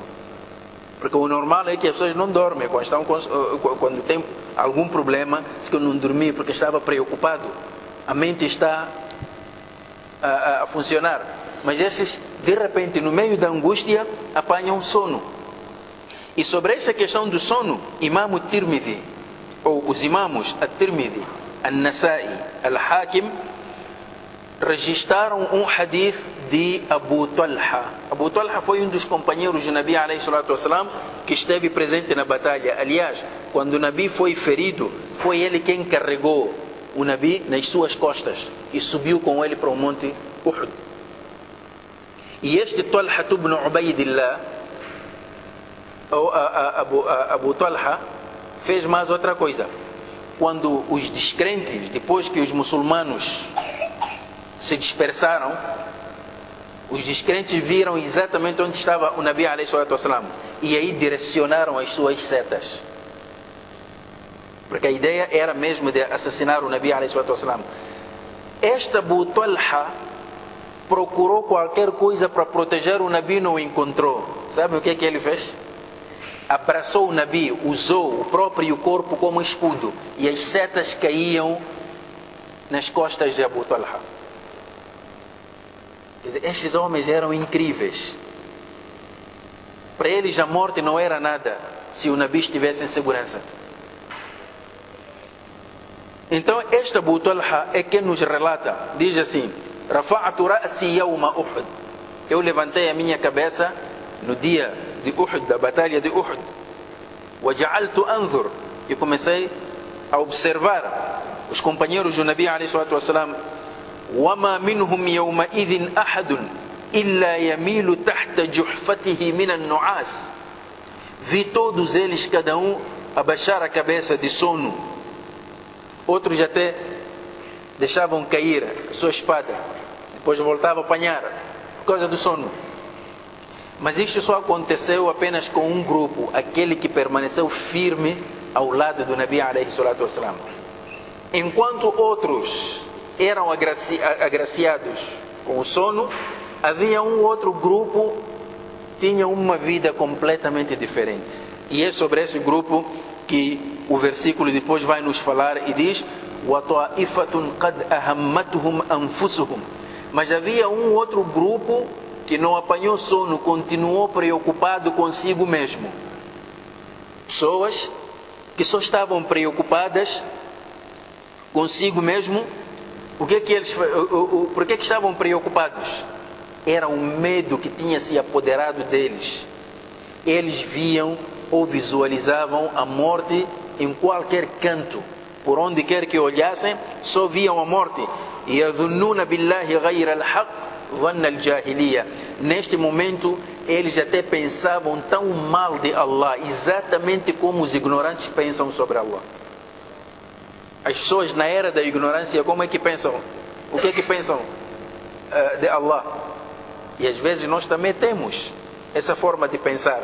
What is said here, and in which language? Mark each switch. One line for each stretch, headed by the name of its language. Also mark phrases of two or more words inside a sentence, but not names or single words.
Portuguese: Porque o normal é que as pessoas não dormem quando tem algum problema, diz que eu não dormi porque estava preocupado. A mente está a funcionar. Mas esses, de repente, no meio da angústia, apanham sono. E sobre essa questão do sono, Imam Tirmidhi, ou os imamos At-Tirmidhi, An-Nasai, Al-Hakim, registraram um hadith de Abu Talha. Abu Talha foi um dos companheiros do Nabi
Arabic: عليه الصلاة والسلام,
Portuguese: que esteve presente na batalha. Aliás, quando o Nabi foi ferido, foi ele quem carregou o Nabi nas suas costas e subiu com ele para o monte Uhud. E este Talha ibn Ubaidillah, ou Abu Talha, fez mais outra coisa. Quando os descrentes, depois que os muçulmanos se dispersaram, os descrentes viram exatamente onde estava o Nabi
Arabic: عليه الصلاة والسلام,
Portuguese: e aí direcionaram as suas setas, porque a ideia era mesmo de assassinar o Nabi
Arabic: عليه الصلاة والسلام.
Portuguese: Esta Abu Talha procurou qualquer coisa para proteger o Nabi, não encontrou. Sabe o que ele fez? Abraçou o Nabi, usou o próprio corpo como escudo, e as setas caíam nas costas de Abu Talha. Quer dizer, estes homens eram incríveis. Para eles a morte não era nada se o Nabi estivesse em segurança. Então esta Abu Talha é quem nos relata, diz assim:
Arabic: رفعت رأسي يوم أحد.
Portuguese: Eu levantei a minha cabeça no dia de Uhud, da batalha de Uhud.
Arabic: وجعلت أنظر.
Portuguese: E comecei a observar os companheiros do Nabi
Arabic: عليه الصلاة والسلام. وما منهم يومئذ أحد إلا يميل تحت جحفته من النعاس.
Portuguese: Vi todos eles, cada um, abaixar a cabeça de sono. Outros até deixavam cair a sua espada, depois voltavam a apanhar por causa do sono. Mas isto só aconteceu apenas com um grupo, aquele que permaneceu firme ao lado do Nabi
Arabic: عليه الصلاة والسلام.
Portuguese: Enquanto outros eram agraciados com o sono, havia um outro grupo que tinha uma vida completamente diferente. E é sobre esse grupo que o versículo depois vai nos falar e diz:
Arabic: وَطَائِفَةٌ قَدْ أَهَمَّتْهُمْ أَنفُسُهُمْ.
Portuguese: Mas havia um outro grupo que não apanhou sono, continuou preocupado consigo mesmo. Pessoas que só estavam preocupadas consigo mesmo. Por que estavam preocupados? Era um medo que tinha se apoderado deles. Eles viam ou visualizavam a morte em qualquer canto. Por onde quer que olhassem, só viam a morte.
Arabic: يَظُنُّونَ بِاللَّهِ غَيْرَ الْحَقِّ ظَنَّ الْجَاهِلِيَّةِ.
Portuguese: Neste momento, eles até pensavam tão mal de Allah, exatamente como os ignorantes pensam sobre Allah. As pessoas na era da ignorância, como é que pensam? O que é que pensam de Allah? E às vezes nós também temos essa forma de pensar.